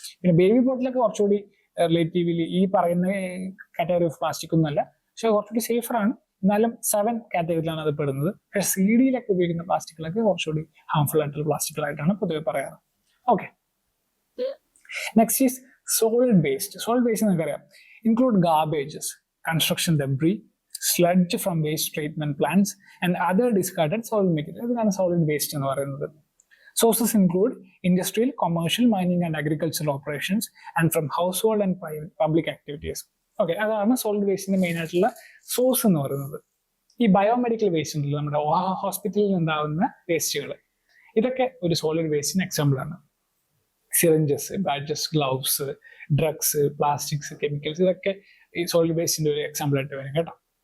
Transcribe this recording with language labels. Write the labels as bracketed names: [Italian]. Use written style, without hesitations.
[Malayalam] പിന്നെ ബേബി ബോട്ടിലൊക്കെ കുറച്ചുകൂടി റിലേറ്റീവ്ലി ഈ പറയുന്ന കാറ്റഗറി ഓഫ് പ്ലാസ്റ്റിക് ഒന്നുമല്ല, പക്ഷെ കുറച്ചുകൂടി സേഫറാണ്. എന്നാലും 7 കാറ്റഗറിയിലാണ് അത് പെടുന്നത്. പക്ഷെ CDയിലൊക്കെ ഉപയോഗിക്കുന്ന പ്ലാസ്റ്റിക്കുകളൊക്കെ കുറച്ചുകൂടി ഹാംഫുൾ ആയിട്ടുള്ള പ്ലാസ്റ്റിക്കുകളായിട്ടാണ് പൊതുവെ പറയാറ്. [English] Okay, next is solid waste. Solid waste [Malayalam] നിങ്ങൾക്കറിയാം, [English] Include garbages, construction debris, sludge from waste treatment plants and other discarded solid material. [Malayalam] ഇതാണ് സോളിഡ് വേസ്റ്റ് എന്ന് പറയുന്നത്. [English] Sources include industrial, commercial, mining and agricultural operations and from household and public activities. [Malayalam] Okay, അതാണ് solid വേസ്റ്റിന്റെ main ആയിട്ടുള്ള source എന്ന് പറയുന്നത്. ഈ biomedical waste ഉണ്ടല്ലോ, നമ്മുടെ ഹോസ്പിറ്റലിൽ ഉണ്ടാകുന്ന വേസ്റ്റുകൾ, ഇതൊക്കെ ഒരു സോളിഡ് വേസ്റ്റിന് എക്സാമ്പിൾ ആണ്. Syringes, badges, gloves, drugs, plastics, chemicals, ഇതൊക്കെ ഈ സോളിഡ് വേസ്റ്റിന്റെ ഒരു എക്സാമ്പിൾ ആയിട്ട് വരും കേട്ടോ.